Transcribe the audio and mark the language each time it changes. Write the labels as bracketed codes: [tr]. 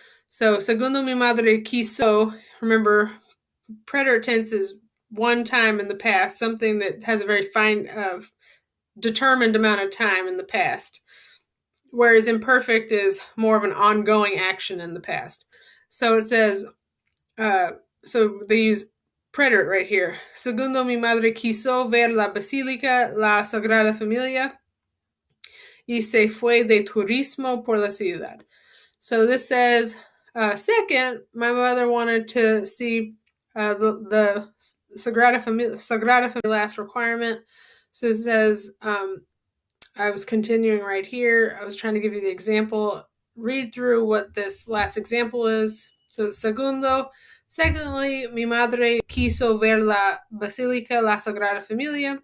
[en] So [es] segundo mi madre quiso, [en] remember, preterite tense is one time in the past, something that has a very fine determined amount of time in the past, whereas imperfect is more of an ongoing action in the past. So it says, so they use preterite right here. [es] Segundo mi madre quiso ver la Basílica la Sagrada Familia y se fue de turismo por la ciudad. [en] So this says, second, my mother wanted to see the Sagrada Familia last requirement. So it says, I was continuing right here. I was trying to give you the example. Read through what this last example is. So, [es] segundo, [en] secondly, [es] mi madre quiso ver la Basílica la Sagrada Familia.